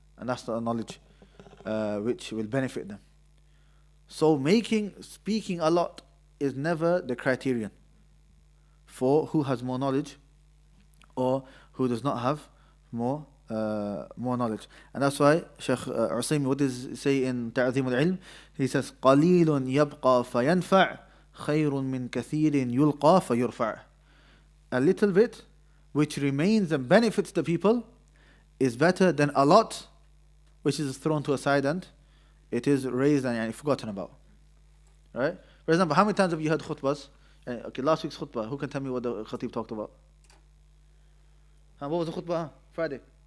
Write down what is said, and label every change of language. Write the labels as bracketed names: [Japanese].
[English] And that's the knowledge which will benefit them. So speaking a lot is never the criterion for who has more knowledge or who does not have more knowledge. And that's why Shaykh Usaymi, what does he say in Ta'zim al-Ilm? He says, [Arabic] قَلِيلٌ يَبْقَى فَيَنْفَعْ خَيْرٌ مِّن كَثِيرٍ يُلْقَى فَيُرْفَعْ. [English] A little bit which remains and benefits the people is better than a lot which is thrown to a side and it is raised and forgotten about. Right? For example, how many times have you heard khutbahs? Okay, last week's khutbah, who can tell me what the khatib talked about? What was the khutbah? Friday?